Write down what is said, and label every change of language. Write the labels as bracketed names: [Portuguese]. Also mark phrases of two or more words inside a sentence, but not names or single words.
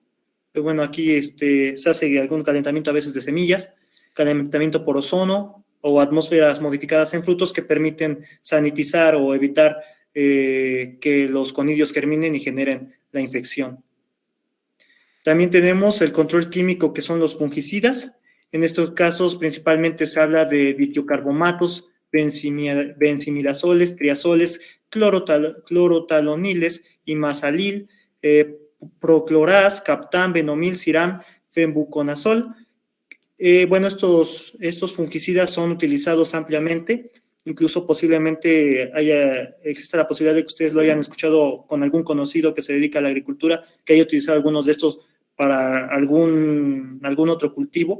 [Spanish] Aquí se hace algún calentamiento a veces de semillas, calentamiento por ozono o atmósferas modificadas en frutos que permiten sanitizar o evitar que los conidios germinen y generen la infección. También tenemos el control químico, que son los fungicidas. En estos casos principalmente se habla de ditiocarbomatos, benzimidazoles, triazoles, clorotaloniles, imasalil, procloraz, captán, benomil, ciram, fembuconazol. Estos fungicidas son utilizados ampliamente, incluso posiblemente existe la posibilidad de que ustedes lo hayan escuchado con algún conocido que se dedica a la agricultura, que haya utilizado algunos de estos para algún otro cultivo.